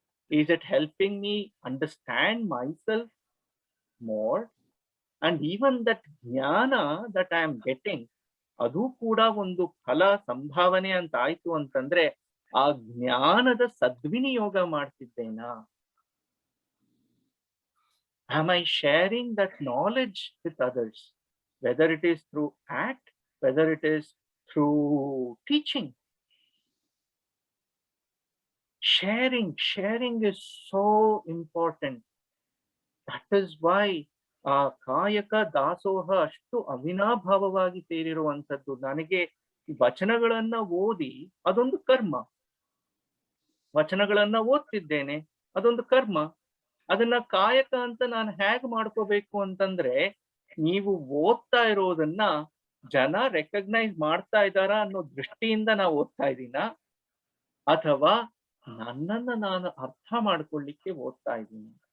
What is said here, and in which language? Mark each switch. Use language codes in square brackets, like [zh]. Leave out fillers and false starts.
[en] Is it helping me understand myself more? And even that jnana that I am getting, [kn] ಅದು ಕೂಡ ಒಂದು ಫಲ ಸಂಭಾವನೆ ಅಂತ ಆಯ್ತು ಅಂತಂದ್ರೆ ಆ ಜ್ಞಾನದ ಸದ್ವಿನಿಯೋಗ ಮಾಡ್ತಿದ್ದೇನಾ? [en] Am I sharing that knowledge with others, whether it is through act, whether it is through teaching? Sharing is so important. That is why [kn] ಕಾಯಕ ದಾಸೋಹ ಅಷ್ಟು ಅವಿನಾಭಾವವಾಗಿ ಸೇರಿರುವಂಥದ್ದು. ನನಗೆ ವಚನಗಳನ್ನ ಓದಿ ಅದೊಂದು ಕರ್ಮ, ವಚನಗಳನ್ನ ಓದ್ತಿದ್ದೇನೆ ಅದೊಂದು ಕರ್ಮ. ಅದನ್ನ ಕಾಯಕ ಅಂತ ನಾನು ಹೇಗ್ ಮಾಡ್ಕೋಬೇಕು ಅಂತಂದ್ರೆ, ನೀವು ಓದ್ತಾ ಇರೋದನ್ನ ಜನ ರೆಕಗ್ನೈಸ್ ಮಾಡ್ತಾ ಇದ್ದಾರಾ ಅನ್ನೋ ದೃಷ್ಟಿಯಿಂದ ನಾವು ಓದ್ತಾ ಇದ್ದೀನ, ಅಥವಾ ನನ್ನನ್ನ ನಾನು ಅರ್ಥ ಮಾಡ್ಕೊಳ್ಳಿಕ್ಕೆ ಓದ್ತಾ ಇದ್ದೀನಿ?